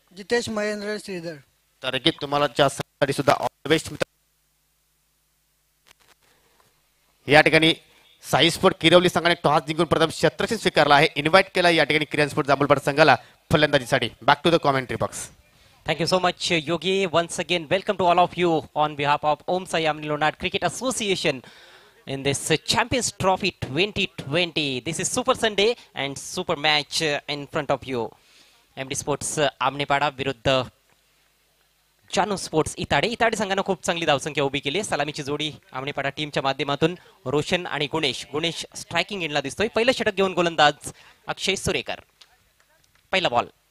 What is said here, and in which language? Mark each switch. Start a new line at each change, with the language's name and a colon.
Marathi: जितेश महेंद्र श्रीधर. तर की तुम्हाला साठी सुद्धा ऑल द बेस्ट. या ठिकाणी साई स्पोर्ट किरवली संघाने टॉस जिंकून प्रथम क्षेत्ररक्षण स्वीकारला आहे. इन्व्हाइट केला या ठिकाणी किरण स्पोर्ट जांभूळपाडा संघाला फलंदाजीसाठी.
English: Back to the commentary box. Thank you so much, Yogi. Once again, welcome to all of you on behalf of Om Sai Amni Lonad Cricket Association in this Champions Trophy 2020. This is Super Sunday and super match in front of you.
Marathi: MD Sports आमनेपाडा विरुद्ध जानू sports इताडे. इताडे संघानं खूप चांगली धावसंख्या उभी केली. सलामीची जोडी आमनेपाडा टीमच्या माध्यमातून रोशन आणि गुणेश स्ट्रायकिंग एंडला दिसतोय. पहिलं षटक घेऊन गोलंदाज अक्षय सुरेकर. पहिला बॉल.